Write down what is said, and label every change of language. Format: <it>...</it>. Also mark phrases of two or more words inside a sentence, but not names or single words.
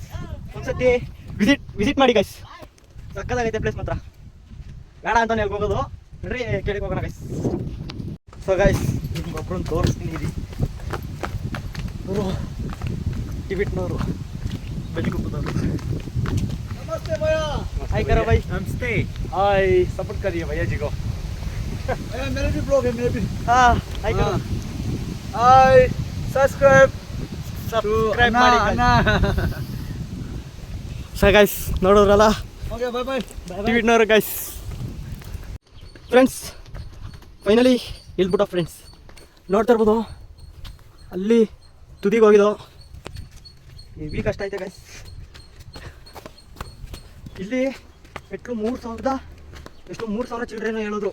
<kn>ಒಂದ್ಸತಿ ವಿಸಿಟ್ ಮಾಡಿ ಗಾಯ್ಸ್. ಸಕ್ಕದಾಗೈತೆ ಪ್ಲೇಸ್ ಮಾತ್ರ. ಬೇಡ ಅಂತಾನೆ ಎಲ್ಲಿ ಹೋಗೋದು ನೋಡ್ರಿ, ಕೇಳಿಗೆ ಹೋಗೋಣ ಗಾಯ್ಸ್.</kn> <en>so guys,</en> <kn>ನಿಮ್ಗೊಬ್ಬರನ್ನು ತೋರಿಸ್ತೀನಿ ಇರಿ. ಅವರು ಟಿಬಿಟ್ನವರು, ಬಲಿಗುಪ್ಪದವರು.</kn> <hi>नमस्ते भैया। हाय करो भाई। नमस्ते। हाय, सपोर्ट करिए भैया जी को। भैया मेरे भी ब्लॉग है, मेरे भी। हाँ हाय करो।</hi> <en>hi subscribe</en> <kn>ಮಾಡಿ</kn> <en>so guys,</en> <kn>ನೋಡೋದ್ರಲ್ಲ</kn> <en>okay bye bye.</en> <kn>ಟಿಬಿಟ್ನವರು ಗೈಸ್.</kn> <en>friends finally</en> <kn>ಇಲ್ಬಿಟ್ಟು ಫ್ರೆಂಡ್ಸ್. ನೋಡ್ತಾ ಇರ್ಬೋದು ಅಲ್ಲಿ ತುದಿಗೆ ಹೋಗಿದ್ದು. ಹೆವಿ ಕಷ್ಟ ಐತೆ ಗೈಸ್. ಇಲ್ಲಿ ಮೆಟ್ಲು 3000 ಎಷ್ಟು 3000 ಚಿಲ್ಡ್ರೇನೋ ಹೇಳಿದ್ರು.</kn>